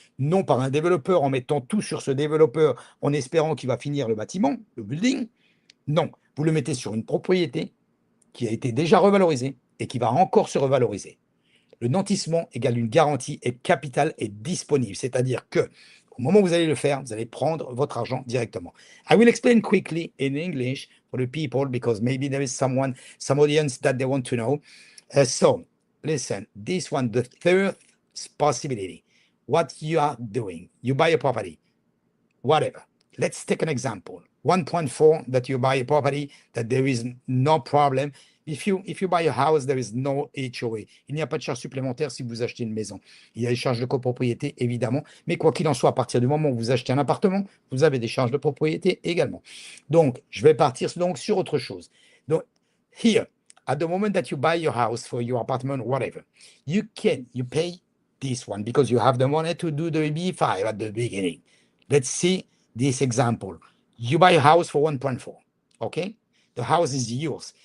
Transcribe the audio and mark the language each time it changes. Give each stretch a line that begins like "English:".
French: Non par un développeur en mettant tout sur ce développeur en espérant qu'il va finir le bâtiment, le building. Non, vous le mettez sur une propriété qui a été déjà revalorisée et qui va encore se revaloriser. Le nantissement égale une garantie et capital est disponible. C'est-à-dire que au moment où vous allez le faire, vous allez prendre votre argent directement.
English: I will explain quickly in English for the people because maybe there is some audience that they want to know. So, listen, this one, the third possibility. What you are doing, you buy a property, whatever. Let's take an example. 1.4 that you buy a property, that there is no problem. If you buy a house, there is no HOA.
French: Il n'y a pas de charge supplémentaire si vous achetez une maison. Il y a des charges de copropriété, évidemment. Mais quoi qu'il en soit, à partir du moment où vous achetez un appartement, vous avez des charges de propriété également. Donc, je vais partir donc sur autre chose.
English: Donc, here, at the moment that you buy your house for your apartment, whatever, you pay this one because you have the money to do the EB5 at the beginning. Let's see this example. You buy a house for 1.4, okay? The house is yours.